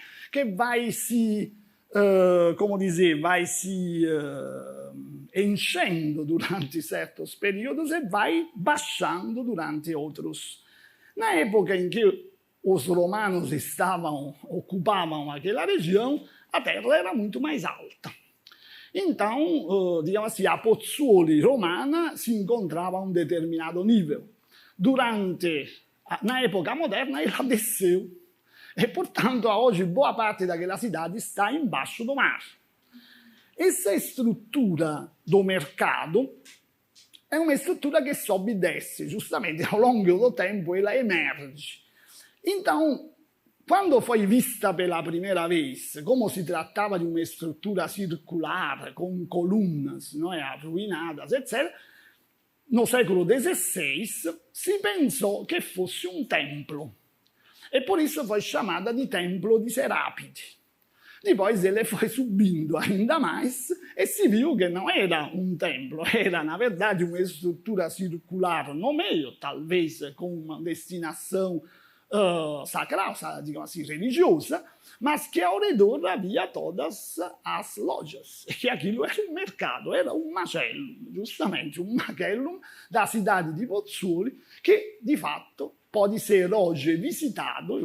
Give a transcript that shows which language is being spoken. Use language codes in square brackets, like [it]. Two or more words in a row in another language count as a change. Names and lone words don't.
[pt] Che vai se, come dizer, vai se enchendo durante certos períodos e vai baixando durante outros. Na época em que os romanos ocupavam aquela região, a terra era muito mais alta. Então, digamos assim, a Pozzuoli romana [it] si incontrava [pt] a um determinado nível. Na época moderna, ela desceu. E, portanto, hoje, boa parte daquela cidade está embaixo do mar. Essa estrutura do mercado é uma estrutura che sobe e desce. Justamente, ao longo do tempo, ela emerge. Então, quando foi vista pela primeira vez, como [it] si trattava di una struttura circolare con colonne [pt] arruinadas, etc., no século XVI [it] si pensò che fosse un templo [pt] e por isso foi chamada de Templo di Serapide. Depois ele foi subindo ainda mais e si viu [it] che non era un templo, [pt] era na verdade uma estrutura circular no meio, talvez com uma destinação sacral, digamos assim, religiosa, mas que ao redor havia todas as lojas, e que aquilo era um mercado, era um macellum, justamente um macellum da cidade di Pozzuoli, que de fato pode ser hoje visitado.